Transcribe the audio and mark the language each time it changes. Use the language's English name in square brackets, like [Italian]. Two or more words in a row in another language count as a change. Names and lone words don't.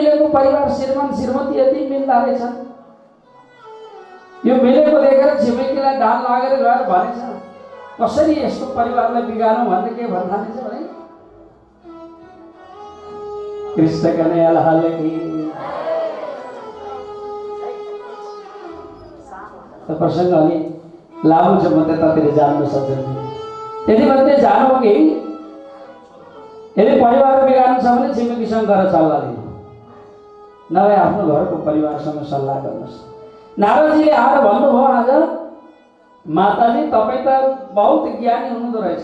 [Nepali] परिवार श्रीमान श्रीमती यति मिल्दा रहेछन्। यो मिलेको देखेर छिमेकीलाई डाल लागेर गएर भनेछ कसरी यसको परिवारलाई बिगारौँ भन्ने के भन्न थालेछ भने कृष्ण कन्हैया लाल की। तो प्रसंग अलि लामो छ, म त्यतातिर जान्न सक्दैन। त्यति मात्रै जानु कि यदि परिवार बिगार्नु छ भने छिमेकीसँग गएर सल्लाह दिनु, नभए आफ्नो घरको परिवारसँग सल्लाह गर्नुहोस्। नारदजीले आएर भन्नुभयो आज माताजी तपाईँ त बहुत ज्ञानी हुनुहुँदो रहेछ।